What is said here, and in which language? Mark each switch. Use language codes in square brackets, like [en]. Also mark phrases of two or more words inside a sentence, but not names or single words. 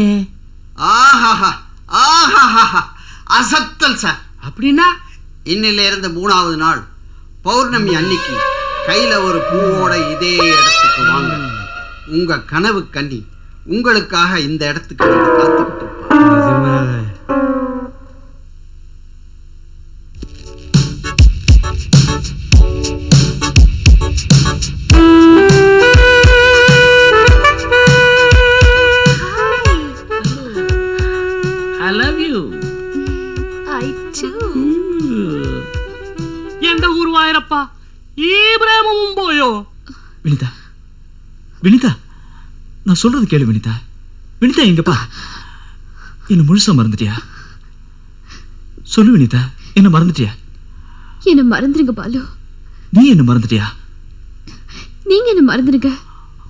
[ta] ஆஹாஹா ஆஹாஹா, அசத்தல் சார். அப்படின்னா இன்னில இருந்து 3வது நாள் பௌர்ணமி அன்னைக்கு கையில ஒரு பூவோட இதே இடத்துக்கு வாங்க. உங்க கனவு கன்னி உங்களுக்காக இந்த இடத்துக்கு வந்து காத்துக்கிட்டு இருப்பா. [en] I love you. I too. [ml] എന്റെ ഗുരുവായൂരപ്പ, ഈ പ്രേമവും പോയോ? [ta] வினிதா, வினிதா, நான் சொல்றது கேளு வினிதா. வினிதா எங்கப்பா? என்ன முழுசா மறந்துட்டியா? சொல்லு வினிதா, என்ன மறந்துட்டியா? என்ன மறந்துருங்க பாலு. நீ என்ன மறந்துட்டியா? நீங்க என்ன மறந்துருங்க.